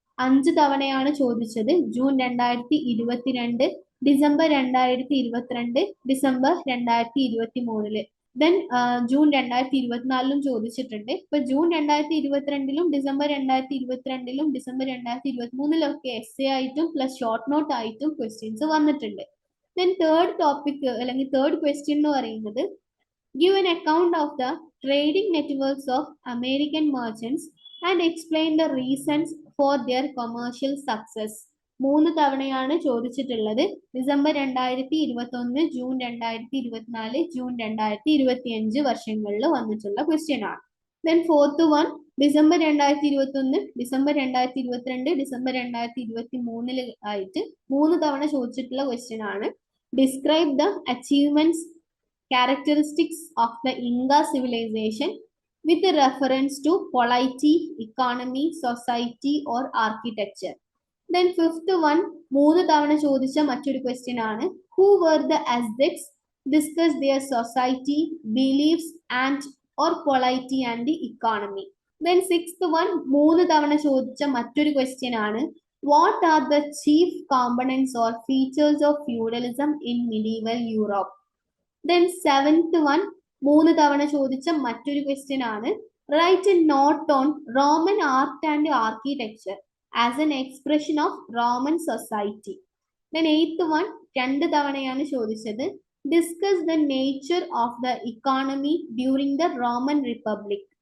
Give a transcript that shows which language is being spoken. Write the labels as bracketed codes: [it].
[ml] 5 തവണയാണ് ചോദിച്ചത്. June 2022, December 2022, December 2023. Then June 2024 ചോദിച്ചിട്ടുണ്ട്. ഇപ്പൊ ജൂൺ 2022 ഡിസംബർ 2022 ഡിസംബർ 2023 എസ്സേ ആയിട്ടും പ്ലസ് ഷോർട്ട് നോട്ട് ആയിട്ടും ക്വസ്റ്റ്യൻസ് വന്നിട്ടുണ്ട്. [en] then third topic അല്ലെങ്കിൽ third question [ml] എന്ന് പറയുന്നത്, [en] give an account of the trading networks of American merchants and explain the reasons for their commercial success. [ml] 3 തവണയാണ് ചോദിച്ചിട്ടുള്ളത്. December 2021, June 2024, June 2025 വർഷങ്ങളിൽ വന്നിട്ടുള്ള ക്വസ്റ്റ്യൻ ആണ്. [en] then fourth one, [ml] December 2021, December 2022, December 2023 ആയിട്ട് 3 തവണ ചോദിച്ചിട്ടുള്ള ക്വസ്റ്റ്യൻ ആണ്. [en] Describe the achievements, characteristics of the Inca civilization with reference to polity, economy, society or architecture. Then fifth one, [ml] 3 തവണ ചോദിച്ച മറ്റൊരു ക്വസ്റ്റ്യൻ ആണ്. [en] Who were the Aztecs? Discuss their society, beliefs and or polity and the economy. Then sixth one, [ml] 3 തവണ ചോദിച്ച മറ്റൊരു question ആണ്. [en] What are the chief components or features of feudalism in medieval Europe? Then seventh one, [ml] 3 തവണ ചോദിച്ച മറ്റൊരു question ആണ്. [en] Write a note on Roman art and architecture as an expression of Roman society. Then eighth one, [ml] 2 തവണയാണ് ചോദിച്ചത്. [en] Discuss the nature of the economy during the Roman republic.